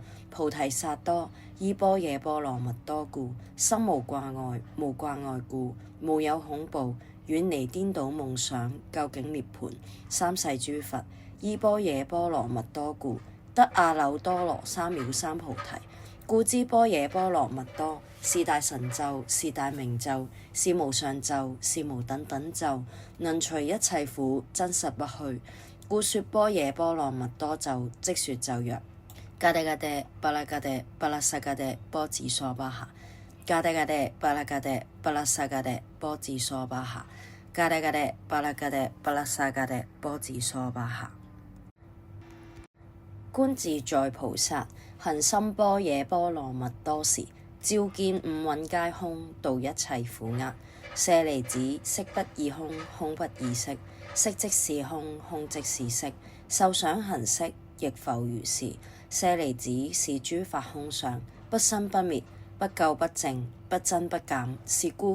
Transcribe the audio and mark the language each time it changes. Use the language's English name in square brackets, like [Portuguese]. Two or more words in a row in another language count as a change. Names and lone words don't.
[Chinese] 菩提薩埵依般若波羅蜜多故，心無掛礙，無掛礙故，無有恐怖，遠離顛倒夢想，究竟涅槃。三世諸佛依般若波羅蜜多故，得阿耨多羅三藐三菩提。故知般若波羅蜜多是大神咒，是大明咒，是無上咒，是無等等咒，能除一切苦，真實不虛。故說般若波羅蜜多咒，即說咒曰： [Sanskrit] गते गते पारगते पारसंगते बोधि स्वाहा. गते गते पारगते पारसंगते बोधि स्वाहा. गते गते पारगते पारसंगते बोधि स्वाहा. [Chinese] 觀自在菩薩行深般若波羅蜜多時，照見五蘊皆空，度一切苦厄。舍利子，色不異空，空不異色，色即是空，空即是色，受想行識亦復如是。舍利子，是諸法空相，不生不滅， 不垢不淨，不增不減，是故